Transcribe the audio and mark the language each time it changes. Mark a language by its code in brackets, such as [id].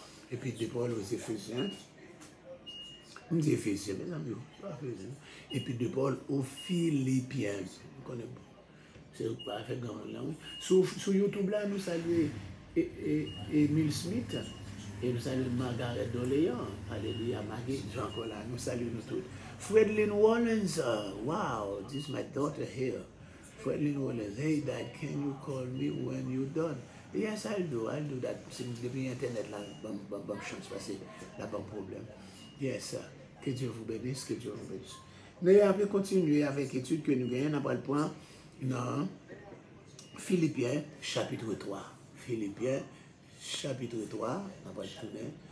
[fr] L'épître de Paul aux Éphésiens. On dit Éphésiens, mes amis, pas Éphésiens. L'épître de Paul aux Philippiens. Vous connaissez pas. C'est pas fait grand langue. Sur YouTube là, nous saluons Émile Smith. Et nous saluons Margaret Doléan. Alléluia, Maggie, encore là, nous saluons nous tous. [en] Fredlyn Wallens, wow, this is my daughter here. Fredlyn Wallens, hey Dad, can you call me when you're done? Yes, I'll do that. [fr] C'est depuis Internet là, bonne chance, parce que là, bon problème. Yes, que Dieu vous bénisse, que Dieu vous bénisse. Nous allons continuer avec l'étude que nous gagnons après le point dans Philippiens chapitre 3. Philippiens chapitre 3, on va tourner.